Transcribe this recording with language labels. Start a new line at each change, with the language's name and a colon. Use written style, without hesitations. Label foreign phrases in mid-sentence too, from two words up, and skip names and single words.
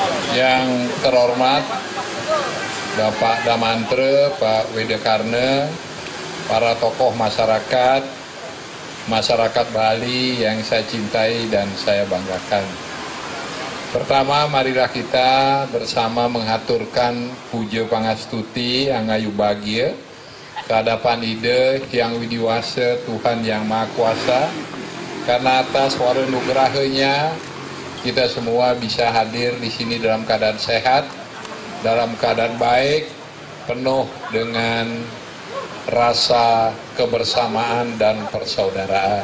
Indonesian: Yang terhormat Bapak Damantre, Pak Widekarne, para tokoh masyarakat Bali yang saya cintai dan saya banggakan. Pertama, marilah kita bersama menghaturkan
Balinese: puja pangastuti angayu bahagia
Indonesian: kehadapan Ida Hyang Widiwasa Tuhan Yang Maha Kuasa, karena atas warenugerahnya kita semua bisa hadir di sini dalam keadaan sehat, dalam keadaan baik, penuh dengan rasa kebersamaan dan persaudaraan.